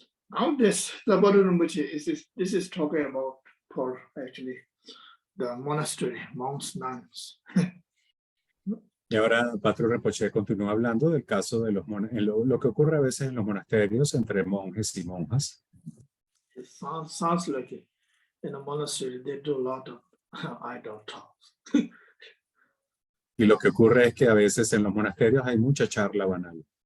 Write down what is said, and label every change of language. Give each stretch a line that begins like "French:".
English: Now this the Patrul Rimpoche this is talking about for actually the monastery, monks, nuns.
Spanish: Y ahora Patrul Rimpoche continúa hablando del caso de los lo que ocurre a veces en los monasterios entre monjes y monjas.
English: It sounds like it. In a monastery they do a lot of idle talks.
Spanish: Y lo que ocurre es que a veces en los monasterios hay mucha charla banal.